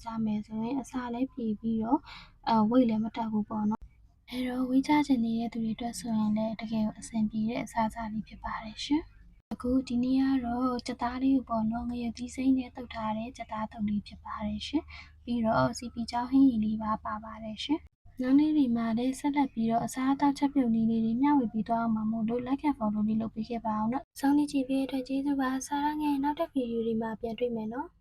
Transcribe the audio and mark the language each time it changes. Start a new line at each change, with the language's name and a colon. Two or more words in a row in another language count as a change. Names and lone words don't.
Burmese: စားမယ်ဆိုရင်အစာလည်းပြေပြီးတော့ဝိတ်လည်းမတက်ဘူးပေါ့နော်အဲတော့ဝေးကြချင်နေတဲ့သူတွေအတွက်ဆိုရင်လည်းတကယ်ကိုအဆင်ပြေတဲ့အစားအစာလေးဖြစ်ပါတယ်ရှင်အခုဒီနေ့ကတော့ကြက်သားလေးကိုပေါ့နော်ငရုတ်သီးစိမ်းနဲ့တုပ်ထားတဲ့ကြက်သားတုပ်လေးဖြစ်ပါတယ်ရှင်ပြီးတော့စီပီချောင်းဟင်းရည်လေးပါပါတယ်ရှင်နောက်နေ့တွေမှာလည်းဆက်လက်ပြီးတော့အစားအသောက်ချက်ပြုတ်နည်းလေးတွေမျှဝေပြီးသွားအောင်မှာမို့လို့
English: like and follow
Burmese: လေးလုပ်ပေးခဲ့ပါအောင်နော်။စောင့်ကြည့်ပေးတဲ့အတွက်ကျေးဇူးပါ။စားရငယ်နောက်တဲ့ဗီဒီယိုတွေမှာပြန်တွေ့မယ်နော်။